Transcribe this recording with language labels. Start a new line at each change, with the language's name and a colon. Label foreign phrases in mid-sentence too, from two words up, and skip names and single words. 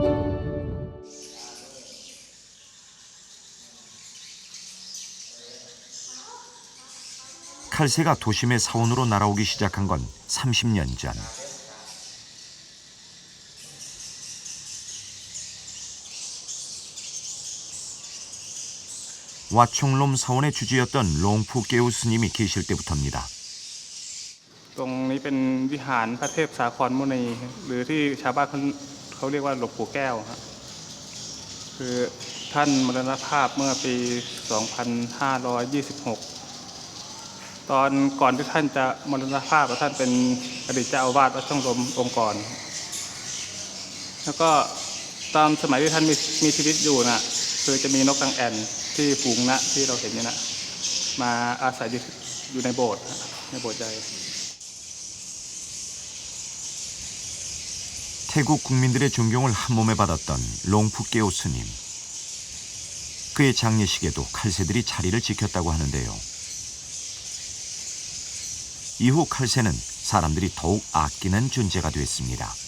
Korean: 칼새가 도심의 사원으로 날아오기 시작한 건 30년 전. 와총롬 사원의 주지였던 롱푸 깨우 스님이 계실 때부터입니다.
Thai: ตรงนี้เป็นวิหารพระเทพสาครมุนีหรือที่ชาวบ้านเขาเรียกว่าหลวงปู่แก้วครับคือท่านมรณภาพเมื่อปี 2526 ตอนก่อนที่ท่านจะมรณภาพท่านเป็นอดีตเจ้าอาวาสวัดช่องลมองค์กรแล้วก็ตามสมัยที่ท่านมีชีวิตอยู่น่ะคือจะมีนกนางแอ่นที่ฝูงนะที่เราเห็นนี่นะมาอาศัยอยู่ในโบสถ์ในโบสถ์ใหญ่
Korean: 태국 국민들의 존경을 한몸에 받았던 롱푸 깨오 스님. 그의 장례식에도 칼새들이 자리를 지켰다고 하는데요. 이후 칼새는 사람들이 더욱 아끼는 존재가 됐습니다.